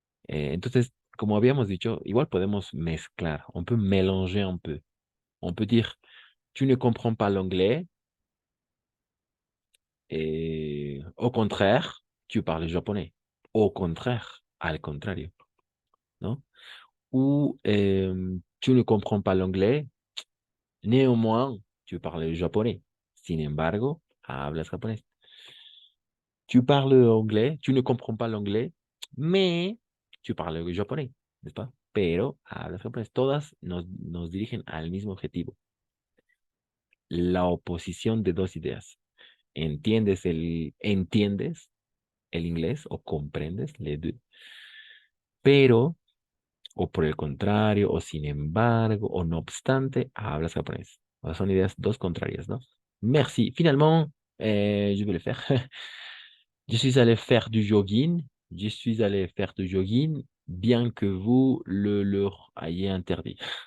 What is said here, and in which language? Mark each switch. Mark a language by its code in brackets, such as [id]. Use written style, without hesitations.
[es] Entonces, como habíamos dicho, igual podemos mezclar, [fr] on peut mélanger un peu. On peut dire, tu ne comprends pas l'anglais, et au contraire, tu parles japonais. Au contraire, al contrario, ¿no? Ou tu ne comprends pas l'anglais, néanmoins, tu parles japonais. [es] Sin embargo, hablas japonés. [fr] Tu parles anglais, tu ne comprends pas l'anglais, mais tu parles japonais, n'est-ce pas? [es] Pero hablas japonés. Todas nos dirigen al mismo objetivo. La oposición de dos ideas. ¿Entiendes el inglés o comprendes [fr] les deux? [es] Pero, o por el contrario, o sin embargo, o no obstante, hablas japonés. O sea, son ideas dos contrarias, ¿no? [fr] Merci. Finalement, je vais le faire. Je suis allé faire du jogging. Je suis allé faire du jogging, bien que vous le leur ayez interdit.